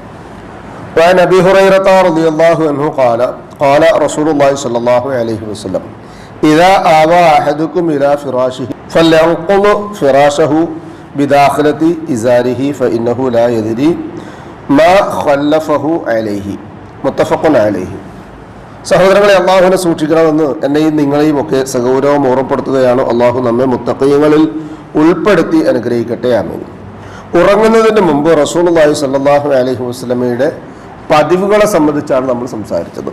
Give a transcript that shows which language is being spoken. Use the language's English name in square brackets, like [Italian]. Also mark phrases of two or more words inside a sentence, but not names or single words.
[Arabic] وعن أبي هريرة رضي الله عنه قال قال رسول الله صلى الله عليه وسلم إذا آوى أحدكم إلى فراشه فلينقض فراشه بداخلة إزاره فإنه لا يدري ما خلفه عليه. متفق عليه. [Malayalam] സഹോദരങ്ങളെ, അള്ളാഹുവിനെ സൂക്ഷിക്കണമെന്ന് എന്നെയും നിങ്ങളെയും ഒക്കെ സഗൗരവം ഓർമ്മപ്പെടുത്തുകയാണ്. അള്ളാഹു നമ്മെ മുത്തഖീങ്ങളിൽ ഉൾപ്പെടുത്തി അനുഗ്രഹിക്കട്ടെ. ആമീൻ. ഉറങ്ങുന്നതിന് മുമ്പ് [Arabic] رسول الله صلى الله عليه وسلم [Malayalam] പതിവുകളെ സംബന്ധിച്ചാണ് നമ്മൾ സംസാരിച്ചത്.